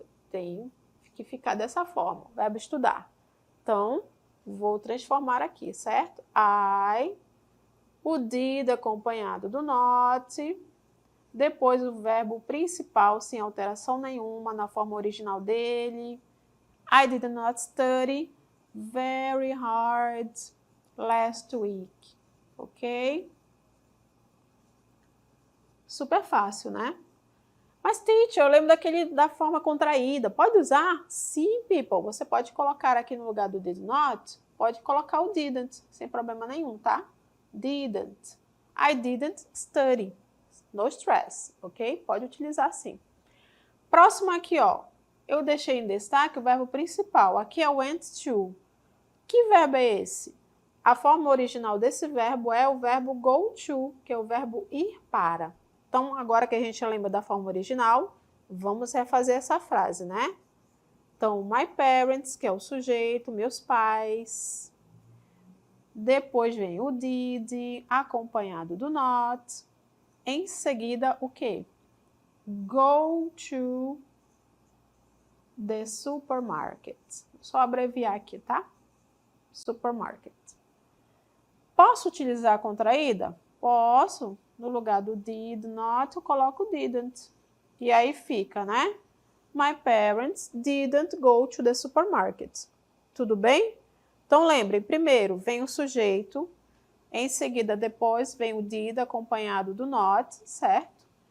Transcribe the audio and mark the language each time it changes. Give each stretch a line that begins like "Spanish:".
Portuguese: Tem que ficar dessa forma, verbo estudar. Então, vou transformar aqui, certo? O did acompanhado do not, depois o verbo principal sem alteração nenhuma na forma original dele.
English: I did not study very hard last week, ok?
Portuguese: Super fácil, né? Mas, teacher, eu lembro da forma contraída. Pode usar? Sim, people. Você pode colocar aqui no lugar do did not, pode colocar o didn't, sem problema nenhum, tá? Didn't. I didn't study. No stress, ok? Pode utilizar sim. Próximo aqui, ó. Eu deixei em destaque o verbo principal. Aqui é went to. Que verbo é esse? A forma original desse verbo é o verbo go to, que é o verbo ir para. Então, agora que a gente lembra da forma original, vamos refazer essa frase, né? Então, my parents, que é o sujeito, meus pais. Depois vem o did, acompanhado do not. Em seguida, o quê? Go to the supermarket. Só abreviar aqui, tá? Supermarket. Posso utilizar a contraída? Posso. No lugar do did not, eu coloco didn't. E aí fica, né?
English: My parents didn't go to the supermarket.
Portuguese: Tudo bem? Então, lembrem, primeiro vem o sujeito, em seguida, depois, vem o did acompanhado do not, certo?